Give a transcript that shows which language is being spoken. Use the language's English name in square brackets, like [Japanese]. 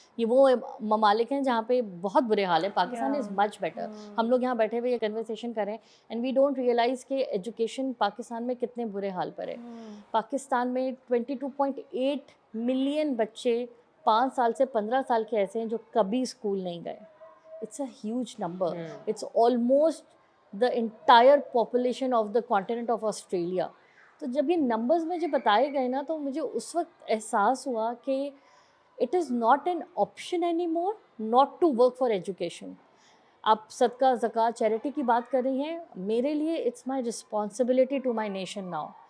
[Urdu] یہ وہ ممالک ہیں جہاں پہ بہت برے حال ہے. [English] Pakistan is much better. [Urdu] ہم لوگ یہاں بیٹھے ہوئے یہ کنورسیشن کر رہے ہیں [English] and we don't realize [Urdu] کہ ایجوکیشن پاکستان میں کتنے برے حال پر ہے. پاکستان میں 22.8 ملین بچے 5 سال سے 15 سال کے ایسے ہیں جو کبھی اسکول نہیں گئے. [English] It's a huge number. [Urdu] It's almost [English] the entire population of the continent of Australia. [Urdu] تو جب یہ نمبرز مجھے بتائے گئے نا تو مجھے اس وقت احساس ہوا کہ [English] It is not an option any more not to work for education. [Urdu] آپ صدقہ زکوٰۃ چیریٹی کی بات کر رہی ہیں, میرے لیے [English] It's my responsibility to my nation now.